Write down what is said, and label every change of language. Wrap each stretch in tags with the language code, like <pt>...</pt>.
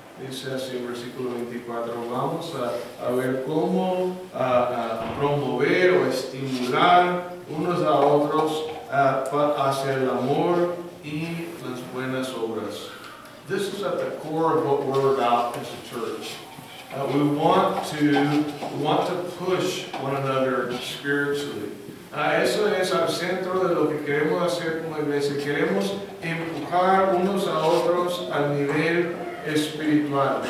<es>Dice así el versículo 24, vamos a ver cómo promover o estimular unos a otros hacia el amor y las buenas obras.</es> <en>This is at the core of what we're about as a church. We want to push one another spiritually.</en> <es>Eso es al centro de lo que queremos hacer como iglesia. Queremos empujar unos a otros al nivel espiritual.</es>